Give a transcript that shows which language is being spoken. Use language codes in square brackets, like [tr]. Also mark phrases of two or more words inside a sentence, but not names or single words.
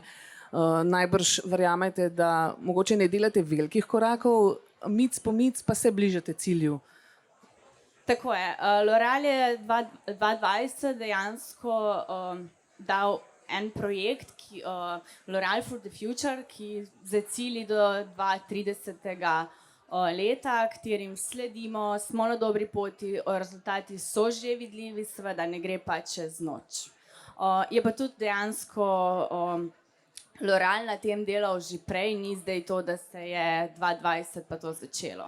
[sl] Najbrž verjamete, da mogoče ne delate velikih korakov, mic po mic pa se bližate cilju. Tako je. L'Oréal je 2020 dejansko dal en projekt, L'Oréal for the Future, ki za cilji do 2030. Leta, katerim sledimo, smo na dobri poti, rezultati so že vidljivi, seveda ne gre pa čez noč. Je pa tudi dejansko L'Oréal na tem delal že prej, ni zdaj to, da se je 2020 pa to začelo.